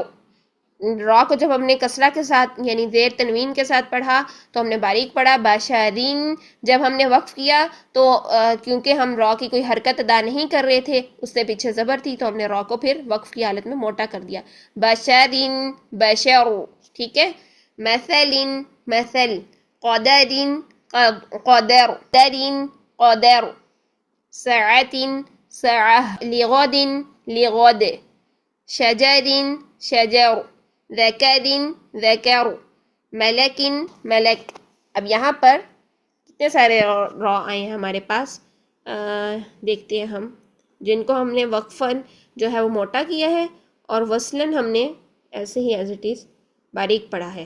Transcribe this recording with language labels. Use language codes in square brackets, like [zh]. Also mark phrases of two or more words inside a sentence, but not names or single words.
[ur] را کو جب ہم نے کسرہ کے ساتھ یعنی زیر تنوین کے ساتھ پڑھا تو ہم نے باریک پڑھا. بشرین جب ہم نے وقف کیا تو کیونکہ ہم را کی کوئی حرکت ادا نہیں کر رہے تھے، اس سے پیچھے زبر تھی، تو ہم نے را کو پھر وقف کی حالت میں موٹا کر دیا. [ar] بشرین بشر. [ur] ٹھیک ہے. [ar] مثلن مثل. قدرین قدر. قدرین قدر. سعتن سعہ. لغدن لغد. شجر شجر. ذکر ذکر. ملک ملک. [ur] اب یہاں پر کتنے سارے را آئے ہیں ہمارے پاس، دیکھتے ہیں ہم، جن کو ہم نے وقفاً جو ہے وہ موٹا کیا ہے اور وصلاً ہم نے ایسے ہی [en] as it is [ur] باریک پڑھا ہے.